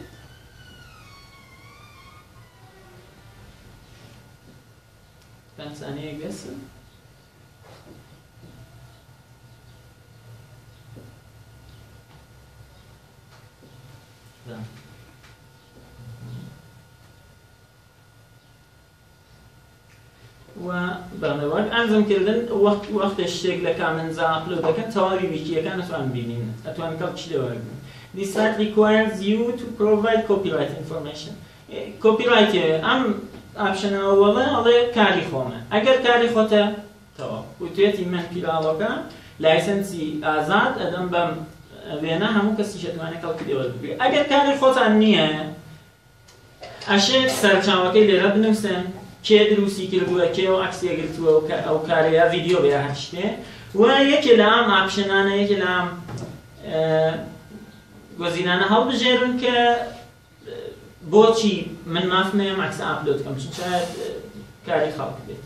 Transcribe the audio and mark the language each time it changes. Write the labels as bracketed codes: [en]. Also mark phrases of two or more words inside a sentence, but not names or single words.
[ckb] پێنج سانیەیەک بێسن و بەڵێوەک ئەنجامکردن وەختە شتێک لە کامنزا ئاپلۆد دەکەن تەواوی ویکیەکان ئەتوان بینین ئەتوان کەڵ چی لێوە بگرن. [en] This site requires you to provide copyright information. [ckb] Copyright ئەم ئاپشنەوە وەڵێ ئەڵێ کاری خۆمە ئەگەر کاری خۆتە تەواو وتێتی من پیراڵەکە لایسنسی ئازاد ئەدەم بەم وێنە هەموو کەسی شەتوانێت کەڵکی لێوە بگرێت ئەگەر کاری خۆتان نییە ئەشێت سەرچاوەکەی لێرە بنووسن کێ دروستی کردووە کێ و عەکسیە گرتووە ئەو کارەیە ڤیدیۆ بێ هەر شتێ و یەکێ لە ئەم ئاپشنانە یەکێ لە ئەم گۆزینانە هەڵبژێرن کە بۆچی من مافمەیەم عەکسە ئاپلۆد بکەم چون شاید کاری خەڵک بێت.